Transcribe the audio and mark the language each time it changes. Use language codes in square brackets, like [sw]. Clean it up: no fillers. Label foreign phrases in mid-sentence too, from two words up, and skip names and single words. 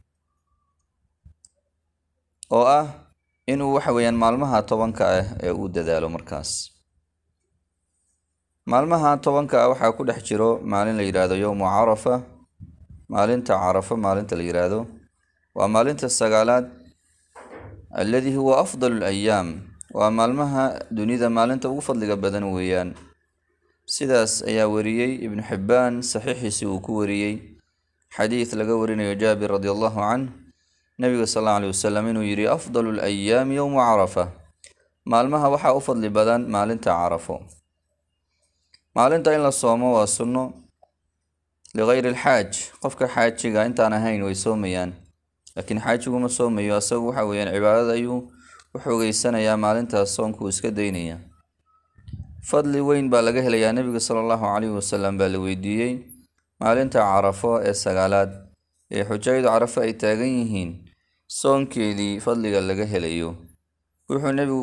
[so] oo ah inuu waxa weeyaan maalmaha 10ka ah ee uu dadaalo markaas maalmaha 10ka ah waxaa ku dhex jiro maalin la yiraahdo [ar] يوم عرفة [so] maalinta carafa maalinta la yiraahdo waa maalinta sagaalaad [ar] الذي هو أفضل الأيام [so] waa maalmaha dunida maalinta ugu fadliga badan weeyaan sidaas ayaa wariyay ibn Hibban saxiixiisa uu ku wariyay xadiis laga warinayo Jaabir [ar] رضي الله عنه [so] nabiga [ar] صلى الله عليه وسلم [so] inuu yiri [ar] أفضل الأيام يوم عرفة [so] maalmaha waxa u fadli badan maalinta carafo maalinta in la soomo waa sunno [ar] لغير الحاج [so] qofka xaajiga intaan ahayn way soomayaan laakiin xaajigu ma soomayo asagu waxa weeyaan cibaadada ayuu wuxuugeysanayaa maalintaas soonku iska daynaya fadli weyn baa laga helayaa nabiga [ar] صلى الله عليه وسلم [so] baa la weydiiyay maalinta carafo ee sagaalaad ee xujaydu carafo ay taagan yihiin soonkeedii fadliga laga helayo wuxuu nabigu